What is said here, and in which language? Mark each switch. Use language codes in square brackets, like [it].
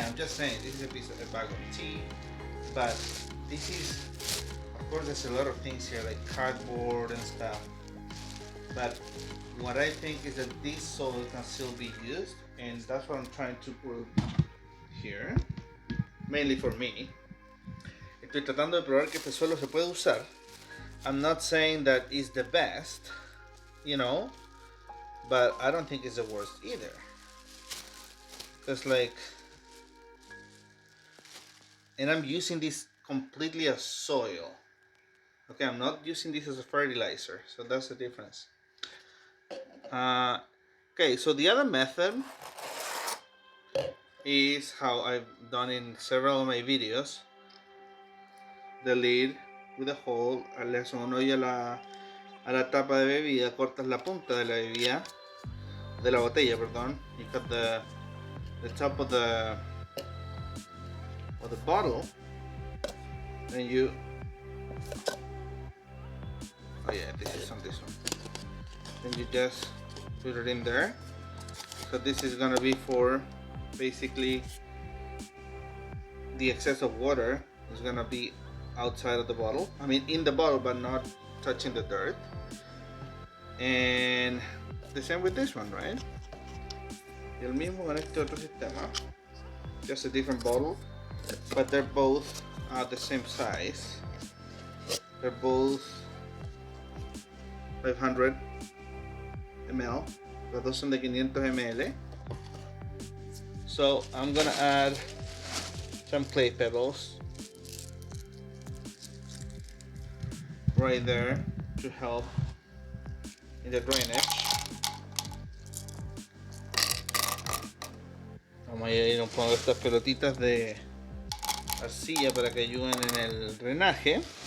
[en] I'm just saying this is a bag of tea, but this is, of course, there's a lot of things here like cardboard and stuff. But what I think is that this soil can still be used, and that's what I'm trying to prove here, mainly for me. [es] Estoy tratando de probar que este suelo se puede usar. [en] I'm not saying that it's the best, you know, but I don't think it's the worst either. It's like, and I'm using this completely as soil. Okay, I'm not using this as a fertilizer, so that's the difference. Okay, so the other method is how I've done in several of my videos. The lid with a hole, [es] le haces un hoyo a la tapa de bebida, cortas la punta de la bebida, de la botella, perdón. [en] You cut the top of the bottle, and you, oh yeah, this is on this one. Then you just put it in there. So this is gonna be for basically the excess of water is gonna be outside of the bottle. I mean in the bottle, but not touching the dirt. And the same with this one, right? [es] Y el mismo con este otro sistema. [en] Just a different bottle, but they're both the same size. They're both 500 ml. [es] Los dos son de 500 ml. [en] So I'm gonna add some clay pebbles right there to help in the drainage. [es] Vamos a ir un poco estas pelotitas de arcilla para que ayuden en el drenaje.